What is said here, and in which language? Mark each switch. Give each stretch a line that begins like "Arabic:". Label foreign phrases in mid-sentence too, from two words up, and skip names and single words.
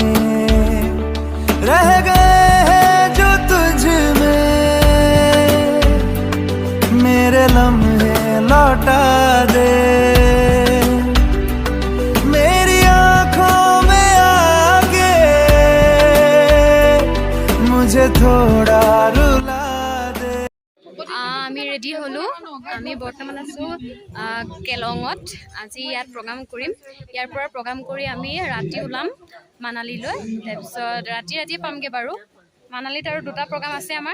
Hindi: रह गए हैं जो तुझ में मेरे लम्हे लौटा दे। मेरी आँखों में आके मुझे थोड़ा रुला दे।
Assamese: আমি ৰেডি হ'লো। আমি বৰ্তমান আছো কেলঙত। আজি ইয়াত প্ৰগ্ৰাম কৰিম। ইয়াৰ পৰা প্ৰগ্ৰাম কৰি আমি ৰাতি ওলাম মানালীলৈ। তাৰপিছত ৰাতি পামগৈ বাৰু। মানালীত আৰু 2টা প্ৰগ্ৰাম আছে আমাৰ।